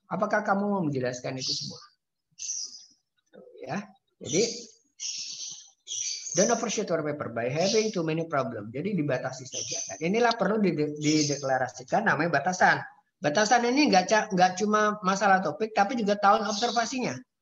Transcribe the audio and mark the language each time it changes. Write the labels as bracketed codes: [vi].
[id] Apakah kamu mau menjelaskan itu semua? Ya, jadi [en] don't overshoot your paper by having too many problem. [id] Jadi dibatasi saja. Dan inilah perlu dideklarasikan namanya batasan. Batasan ini nggak cuma masalah topik, tapi juga tahun observasinya.